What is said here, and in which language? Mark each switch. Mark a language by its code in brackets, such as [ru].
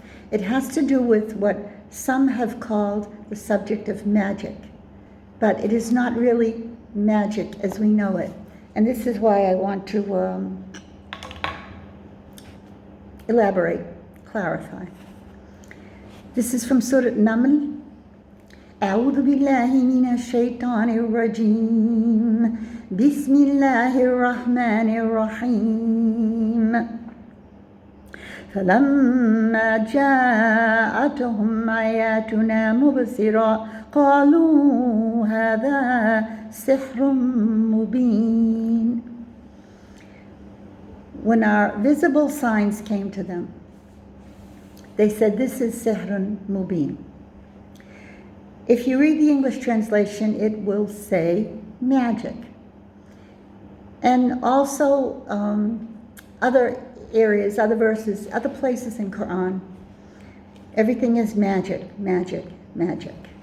[en] It has to do with what some have called the subject of magic. But it is not really magic as we know it. And this is why I want to elaborate, clarify. This is from Surah Naml. [ar] أعوذ بالله من الشيطان الرجيم بسم الله الرحمن الرحيم فلما جاءتهم آياتنا مبصرا قالوا هذا سحر مبين. [en] When our visible signs came to them, they said, this is [ar] sihrun mubin. [en] If you read the English translation, it will say magic. And also other areas, other verses, other places in Quran, everything is magic, magic, magic.